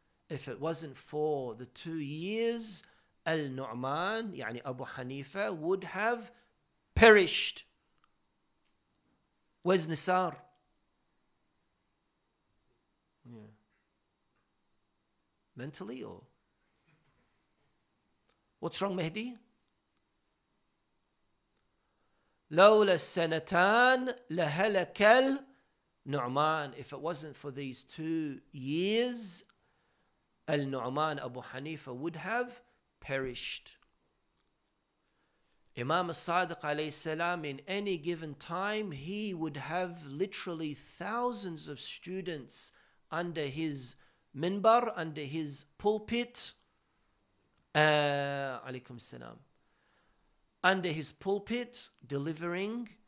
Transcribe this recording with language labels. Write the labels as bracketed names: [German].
[English] If it wasn't for the 2 years, al-Nu'man, yani Abu Hanifa, would have perished. Where's Nisar? Yeah. Mentally, or what's wrong, Mehdi? [Arabic] لولا السنتان لهلك النعمان. [English] If it wasn't for these 2 years, al-Nu'man, Abu Hanifa, would have perished. Imam al-Sadiq alayhi salam, in any given time, he would have literally thousands of students under his minbar, under his pulpit, alaykum salam, under his pulpit, delivering